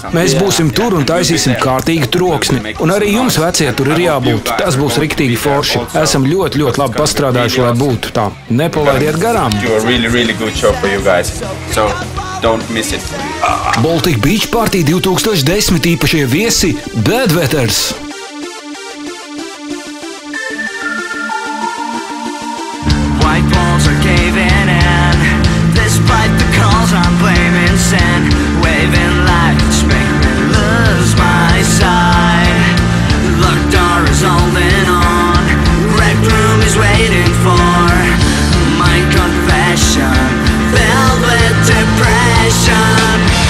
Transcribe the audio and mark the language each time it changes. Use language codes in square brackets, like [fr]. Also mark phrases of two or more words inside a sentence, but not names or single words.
[lv] Mēs būsim tur un taisīsim kārtīgu troksni. Un arī jums, vecie, tur ir jābūt. Tas būs riktīgi forši. Esam ļoti labi pastrādājuši, lai būtu tā. Nepalaidiet garām. Baltic Beach Party 2010 īpašie viesi Bedveters. [en] White walls are caving in, despite the calls I'm blaming sin. Waving lights make me lose my sight. Locked door is holding on, red room is waiting for my confession, filled with depression.